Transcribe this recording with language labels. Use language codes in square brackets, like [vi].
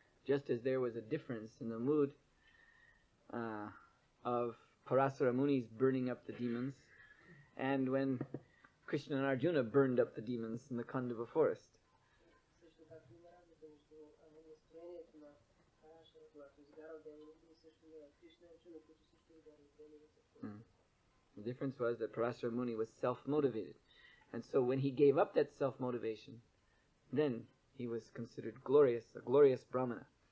[en] Just as there was a difference in the mood of Parasara Muni's burning up the demons, and when Krishna and Arjuna burned up the demons in the Kandava forest. [bg] Също както има разлика между настроението на Парашара, когато изгарал демоните, и също на Кришна и Арджуна, които също изгарали демоните. [en] The difference was that Parasara Muni was self-motivated. And so when he gave up that self-motivation, then he was considered glorious, a glorious Brahmana.